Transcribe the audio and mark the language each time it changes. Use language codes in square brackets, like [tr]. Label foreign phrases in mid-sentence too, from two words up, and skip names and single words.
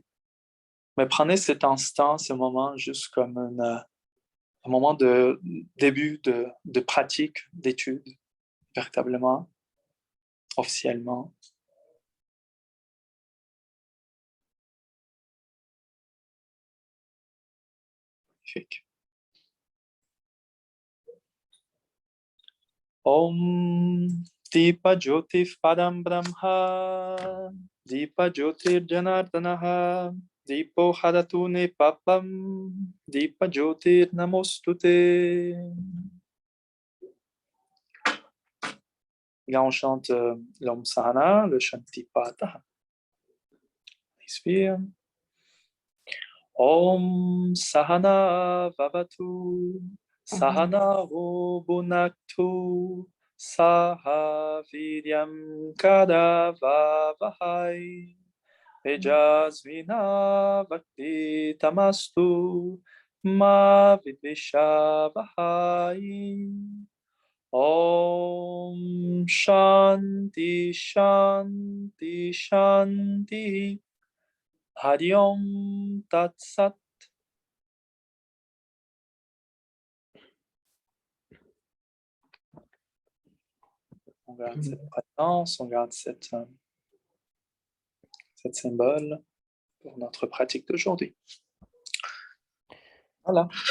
[fr] Mais prenez cet instant, ce moment, juste comme un moment de début de pratique, d'étude, véritablement, officiellement. Magnifique. [sa] Om Deepa Jyotif Padam Brahma Deepa Jyotir Janardanaha Deepo Hadatune Papam Deepa Jyotir Namostute. [fr] Là, on chante l'Om Sahana, le Shantipata. Inspire. [sa] Om Sahana Vavatu Sahana Bhunaktu Saha Vidyam Kadavavahai Tejasvina Bhakti Tamastu Ma Vidvishavahai. Om Shanti Shanti Shanti Hari Om Tat Sat. [fr] On garde cette présence, on garde cette symbole pour notre pratique d'aujourd'hui. Voilà.